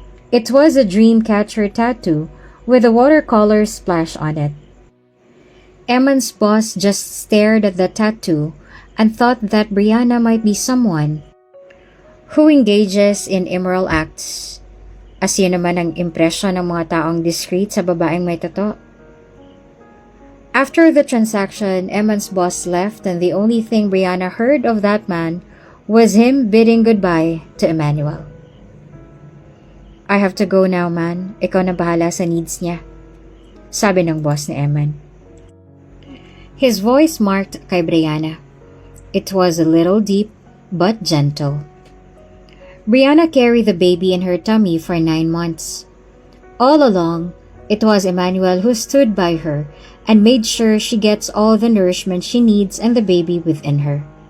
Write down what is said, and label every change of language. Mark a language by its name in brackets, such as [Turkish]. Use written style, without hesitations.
[English] It was a dream catcher tattoo with a watercolor splash on it. Eman's boss just stared at the tattoo and thought that Brianna might be someone who engages in immoral acts. [Filipino] As yun naman ang impresyon ng mga taong discreet sa babaeng may tato. [English] After the transaction, Eman's boss left and the only thing Brianna heard of that man was him bidding goodbye to Emmanuel. I have to go now, man. [Filipino] Ikaw na bahala sa needs niya, sabi ng boss ni Eman. [English] His voice marked [Filipino] kay [English] Brianna. It was a little deep but gentle. Brianna carried the baby in her tummy for 9 months. All along, it was Emmanuel who stood by her and made sure she gets all the nourishment she needs and the baby within her.